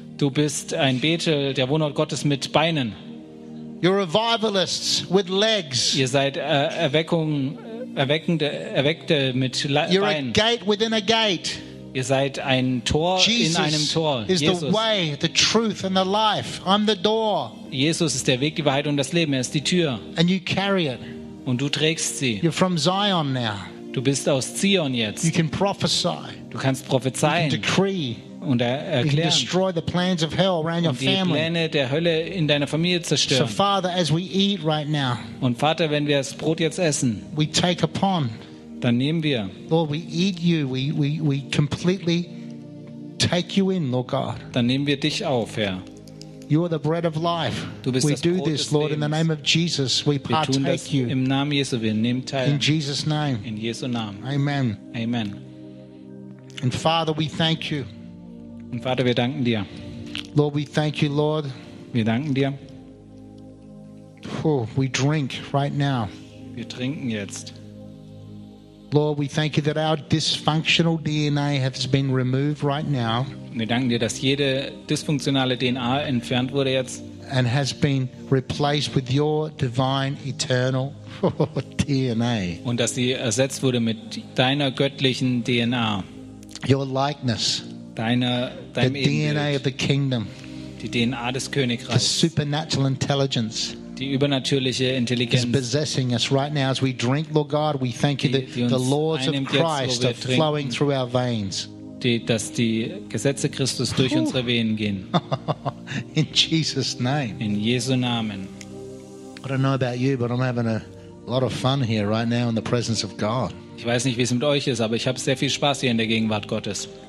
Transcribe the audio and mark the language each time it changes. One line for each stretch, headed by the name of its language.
German: Du bist ein Bethel, der Wohnort Gottes mit Beinen.
English: You're revivalists with legs.
German: Ihr seid erweckte mit Beinen.
English: You're a gate within a gate.
German: Ihr seid ein Tor in einem Tor.
English: Jesus is the way, the truth and the life. I'm the door.
German: Jesus ist der Weg, die Wahrheit und das Leben. Er ist die Tür.
English: And you carry it.
German: Und du trägst sie.
English: You're from Zion now.
German: Du bist aus Zion jetzt.
English: You can prophesy.
German: Du kannst prophezeien.
English: You can decree.
German: Und erklären.
English: You can destroy the plans of hell around your family.
German: Und die Pläne der Hölle in deiner Familie zerstören.
English: So Father, as we eat right now,
German: und Vater, wenn wir das Brot jetzt essen,
English: we take upon,
German: dann nehmen wir.
English: Lord, we eat you. We completely take you in, Lord God.
German: Dann nehmen wir dich auf, Herr.
English: You are the bread of life.
German: Du bist
English: we
German: das
English: do
German: Brot
English: this, Lord, in the name of Jesus. We partake you.
German: Im Namen Jesu, wir nehmen teil.
English: In Jesus' name.
German: In Jesu Namen.
English: Amen.
German: Amen.
English: And Father, we thank you.
German: Und Vater, wir danken dir.
English: Lord, we thank you, Lord.
German: Wir danken dir.
English: Oh, we drink right now.
German: Wir trinken jetzt.
English: Lord, we thank you that our dysfunctional DNA has been removed right now.
German: Wir danken dir, dass jede dysfunktionale DNA entfernt wurde jetzt.
English: And has been replaced with your divine eternal DNA.
German: Und dass sie ersetzt wurde mit deiner göttlichen DNA.
English: Your likeness.
German: Deinem
English: the DNA Ebenbild. Of the kingdom.
German: Die DNA des Königreichs.
English: The supernatural intelligence.
German: Die übernatürliche Intelligenz.
English: Is possessing us right now as we drink, Lord God. We thank you that the laws of Christ
German: jetzt,
English: are flowing through our veins.
German: Dass die Gesetze Christus durch unsere Venen gehen.
English: In Jesus' name.
German: In Jesu Namen.
English: I don't know about you, but I'm having a lot of fun here right now in the presence of God.
German: Ich weiß nicht, wie es mit euch ist, aber ich habe sehr viel Spaß hier in der Gegenwart Gottes.